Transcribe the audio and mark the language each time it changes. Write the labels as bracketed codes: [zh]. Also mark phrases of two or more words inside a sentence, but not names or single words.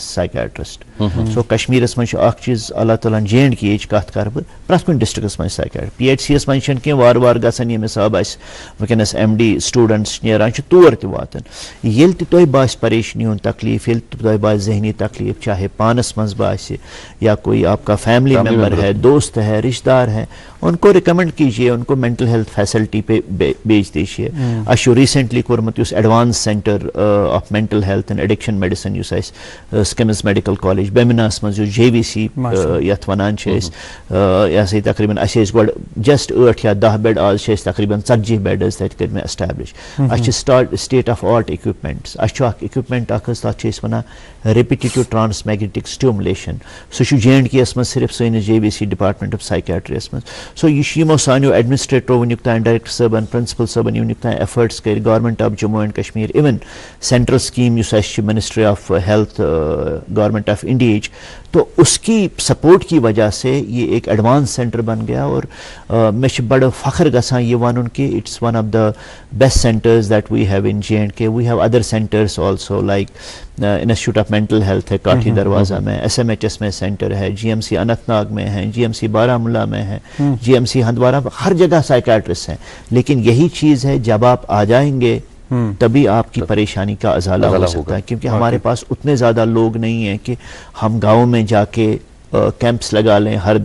[ks] سایکیٹرسٹ سو کشمیٖرس منٛز چھُ اکھ چیٖز اللہ تعالیٰ ہن JNK یِچ کتھ کرٕ بہٕ پرٛٮ۪تھ کُنہِ ڈسٹرکس منٛز سایکیٹرسٹ PHC یس منٛز چھنہٕ کینٛہہ وارٕ وارٕ گژھان ییٚمہِ حساب اَسہِ وٕنکیٚنس [en] MD students [ks] نیران چھِ تور تہِ واتان ییٚلہِ تہِ تۄہہِ باسہِ پریشٲنی ہُنٛد تکلیٖف ییٚلہِ تہِ تۄہہِ باسہِ ذہنی تکلیٖف چاہے پانس منٛز باسہِ یا [ur] کوئی آپ کا [en] family member [ur] ہے دوست ہے رشتہ دار ہے ان کو [ks] ریکمینڈ کیجیے ان کو [en] mental health facility [ur] پہ بیچ دیجیے [ks] اَسہِ چھُ ریسنٹلی کوٚرمُت یُس [en] Advance Centre of Mental Health and Addiction Medicine [ks] یُس اَسہِ سکمز میڈیکل کالج بیمناہس منٛز یُس JVC یتھ ونان چھِ أسۍ یہِ ہسا یہِ تقریٖباً اَسہِ ٲسۍ گۄڈٕ جسٹ 8 یا 10 بیڈ آز چھِ أسۍ تقریٖباً 40 بیڈ حظ تتہِ کٔرۍ مےٚ ایسٹیبلش اَسہِ چھِ [en] state of art equipments [ks] اَسہِ چھُ اکھ اِکوِپمنٹ اکھ حظ تتھ چھِ أسۍ ونان [en] repetitive transmagnetic stimulation [ks] سُہ چھُ JNK یس منٛز صرف سٲنِس JVC [en] department of psychiatry [ks] یس منٛز سو یہِ چھُ یِمو سانیو ایڈمنسٹریٹرو وٕنیُک تام ڈایریکٹر صٲبن پرنسپل صٲبن وٕنیُک تام ایفٲرٹس کٔرۍ [en] Government of Jammu and Kashmir [ks] اِوٕن [en] central scheme [ks] یُس اَسہِ چھِ [en] Ministry of Health Government of India [ur] تو اس کی سپورٹ کی وجہ سے یہ ایک ایڈوانس سینٹر بن گیا اور [ks] مےٚ چھُ بڑٕ فخر گژھان یہ ونُن [ur] کہ [en] It's one of the best centres that we have in JNK we have other centres also like Institute of Mental Health [ur] ہے کاٹھی دروازہ میں SMHS میں سینٹر ہے GMC اننت ناگ میں ہے GMC بارہمولہ میں ہے GMC ہندوارہ ہر جگہ سائیکیٹرسٹ ہیں لیکن یہی چیز ہے جب آپ آ جائیں گے تبھی آپ کی پریشانی کا ازالہ ہو سکتا ہے کیونکہ ہمارے پاس اتنے زیادہ لوگ نہیں ہیں کہ ہم گاؤں میں جا کے کیمپس لگا لیں ہر